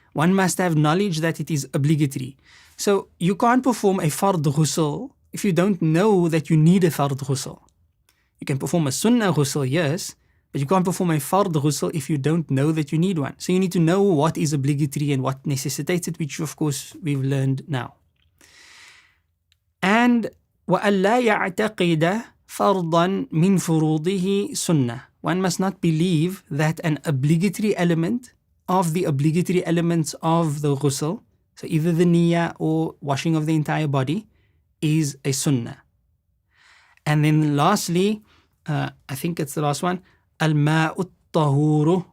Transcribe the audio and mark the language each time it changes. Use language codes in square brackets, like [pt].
[en] One must have knowledge that it is obligatory. So you can't perform a fard ghusl if you don't know that you need a fard ghusl. You can perform a sunnah ghusl, yes, but you can't perform a fard ghusl if you don't know that you need one. So you need to know what is obligatory and what necessitates it, which of course we've learned now. [ar] And وَأَلَّا يَعْتَقِدَ فَرْضًا مِنْ فُرُوضِهِ سُنَّةً. [en] One must not believe that an obligatory element of the obligatory elements of the ghusl, so either the niyyah or washing of the entire body, is a sunnah. And then lastly, I think it's the last one, [ar] al-ma'u tahuru.